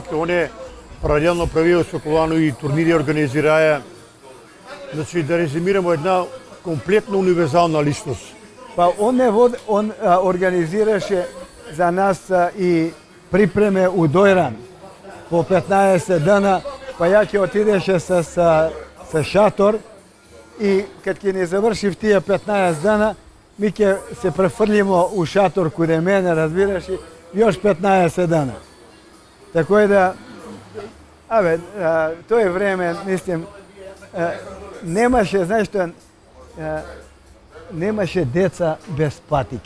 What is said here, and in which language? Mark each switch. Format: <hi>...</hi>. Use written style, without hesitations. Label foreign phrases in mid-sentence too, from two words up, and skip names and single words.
<mk>Он е паралелно правил со Колано и турнири организираја. Значи, да резимираме, една комплетно универзална личност. Па он организираше за нас и припреме у Дојран по 15 дана, па ја ќе отидеше sa šator i kad ќе ни заврши в тие 15 дана, ми ќе се префрлимо у шатор куде мене, разбираш, и још 15 дана. Тако е да, тој време, мислим, немаше, знаеш што, немаше деца без патике.</mk>